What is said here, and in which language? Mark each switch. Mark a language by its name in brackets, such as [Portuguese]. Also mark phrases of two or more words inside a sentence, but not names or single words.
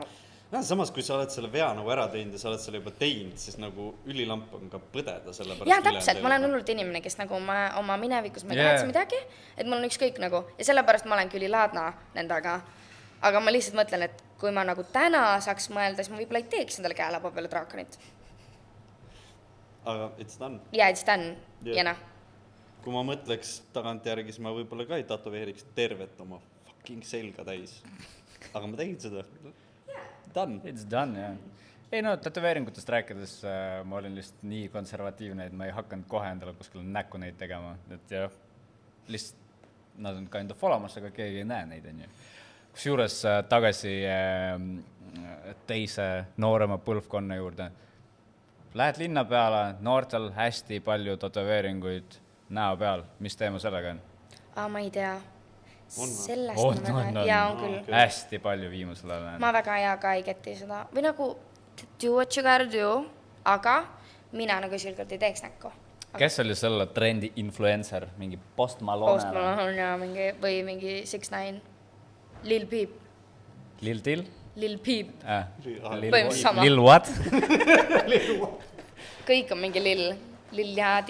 [Estonian] Samas, kui sa oled selle vea nagu ära teinud ja sa oled selle juba teinud, siis nagu ülilamp on ka põdeda selle pärast. Jaa, täpselt, ma olen hullult inimene, kes nagu oma minevikus ma ei kahetse midagi, et mul on ükskõik nagu, ja sellepärast ma olengi ülilaadna nendega. Aga ma lihtsalt mõtlen, et kui ma nagu täna saaks mõelda, siis ma võib-olla ei teeks endale käelaba peale draakonit. [English] Aga it's done. Jaa, it's done. [Estonian] Ja Kui ma mõtleks tagantjärgi, siis ma võib-olla ka ei tatoveeriks tervet oma fucking selga täis. Aga ma tegin seda. Done. [English] It's done, [Estonian] jah. Ei tatoveeringutest rääkides ma olin lihtsalt nii konservatiivne, et ma ei hakanud kohe endale kuskil näkku neid tegema. Et jah, lihtsalt nad on [English] kind of [Estonian] olemas, aga keegi ei näe neid, on ju. Kusjuures tagasi teise noorema põlvkonna juurde. Lähed linna peale, noortel hästi palju tatoveeringuid näo peal. Mis teema sellega on? Ma ei tea. Sellest on. Jaa, on küll. Hästi palju viimasel ajal. Ma väga hea ka ei keti seda. Või nagu [English] do what you gotta do, [Estonian] aga mina nagu silgelt ei teeks näkku. Kes oli selle trendi influencer? Mingi Post Malone? Post Malone ja või mingi 6ix9ine. Lil Peep. Lil Till? Lil Peep. Põhimõtteliselt sama. Lil what? Kõik on mingi Lil. Lil Jadi.